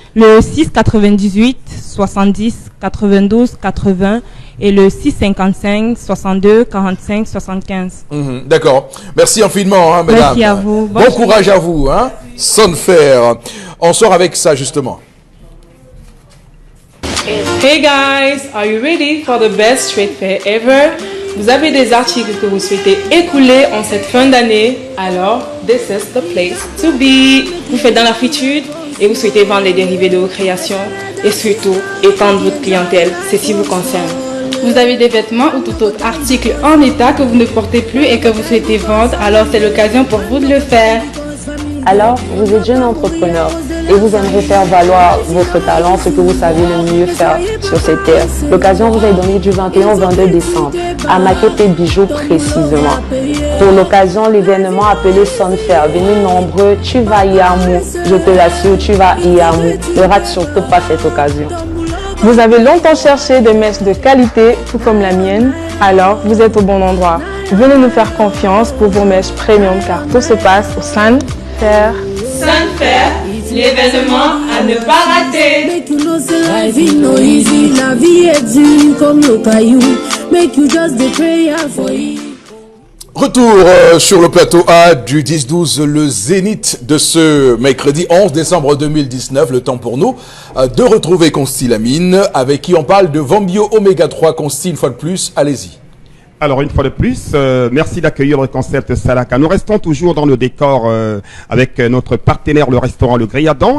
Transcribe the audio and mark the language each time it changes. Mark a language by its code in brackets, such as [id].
[fr] Le 6 98 70 92 80 et le 6 55 62 45 75. D'accord. Merci infiniment, hein, mesdames. Merci à vous. Bon courage à vous, hein. Sunfair. On sort avec ça, justement. [en] Hey guys, are you ready for the best trade fair ever? [fr] Vous avez des articles que vous souhaitez écouler en cette fin d'année, alors [en] this is the place to be. [fr] Vous faites dans la fritude et vous souhaitez vendre les dérivés de vos créations et surtout étendre votre clientèle, ceci vous concerne. Vous avez des vêtements ou tout autre article en état que vous ne portez plus et que vous souhaitez vendre, alors c'est l'occasion pour vous de le faire. Alors, vous êtes jeune entrepreneur et vous aimeriez faire valoir votre talent, ce que vous savez le mieux faire sur cette terre. L'occasion vous est donnée du 21 au 22 décembre, à Makepe Bijou précisément. Pour l'occasion, l'événement appelé Sunfair, venez nombreux, tu vas y amou, je te l'assure, tu vas y amou. Ne rate surtout pas cette occasion. Vous avez longtemps cherché des mèches de qualité, tout comme la mienne, alors vous êtes au bon endroit. Venez nous faire confiance pour vos mèches premium car tout se passe au Sunfair. Sunfair, l'événement à ne pas rater. La vie est dure comme le caillou. [en] Make you just the prayer for it. [fr] Retour sur le plateau A du 10-12, le zénith de ce mercredi 11 décembre 2019. Le temps pour nous de retrouver Consti Lamine, avec qui on parle de Vambio Oméga 3. Consti, une fois de plus, allez-y. Alors, une fois de plus, merci d'accueillir le concept Salaka. Nous restons toujours dans le décor avec notre partenaire, le restaurant Le Gréadan.